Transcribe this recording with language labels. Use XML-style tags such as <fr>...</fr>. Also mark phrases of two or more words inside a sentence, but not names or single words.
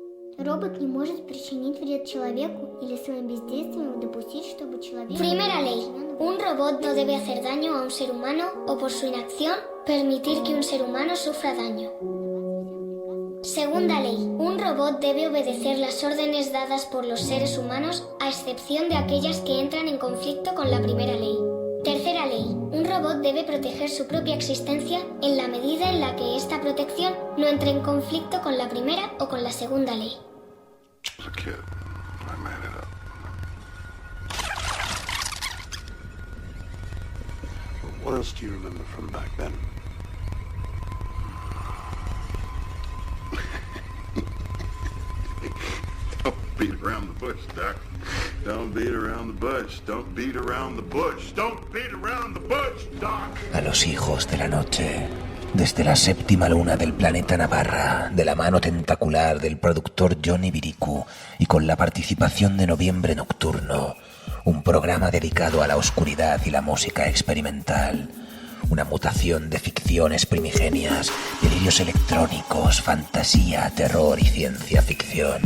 <ru>Робот не может причинить вред человеку или своим бездействием допустить, чтобы человек...</ru> <es>Primera ley. Un robot no debe hacer daño a un ser humano o por su inacción permitir que un ser humano sufra daño. Segunda ley. Un robot debe obedecer las órdenes dadas por los seres humanos a excepción de aquellas que entran en conflicto con la primera ley. Tercera ley. Un robot debe proteger su propia existencia en la medida en la que esta protección no entre en conflicto con la primera o con la segunda ley.</es> <en>As a kid, I made it up. What else do you remember from back then? Don't beat around the bush, Doc. Don't beat around the bush. Don't beat around the bush. Don't beat around the bush, Doc.</en> <es>A los hijos de la noche, desde la séptima luna del planeta Navarra, de la mano tentacular del productor Johnny Biriku y con la participación de Noviembre Nocturno, un programa dedicado a la oscuridad y la música experimental. Una mutación de ficciones primigenias, delirios electrónicos, fantasía, terror y ciencia ficción.</es>